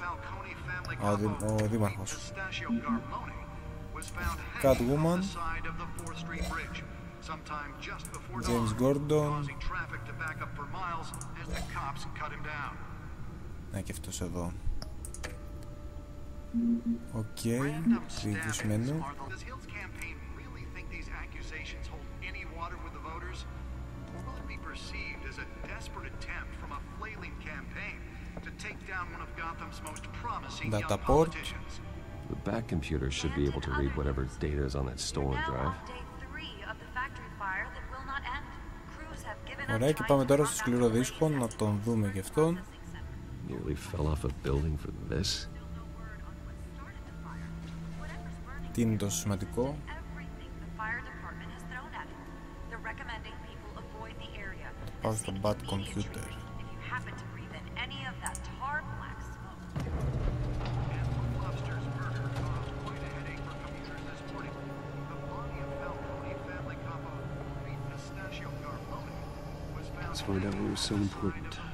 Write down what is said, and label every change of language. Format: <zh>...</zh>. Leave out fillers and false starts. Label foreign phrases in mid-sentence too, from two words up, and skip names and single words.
<el>Ο δήμαρχος. Catwoman. James Gordon. Ναι, και αυτός εδώ. Οκ,</el> <en>previews menu. Data port. The back computer should be able to read whatever data is on that stolen drive.</en> <el>Ωραία, και πάμε τώρα στο σκληρό δίσκο να τον δούμε και αυτόν.</el> <en>Nearly fell off a building for this.</en> <el>Τι είναι τόσο σημαντικό? Πάω στο</el> <en>bad computer. Let's find out what was so important.</en>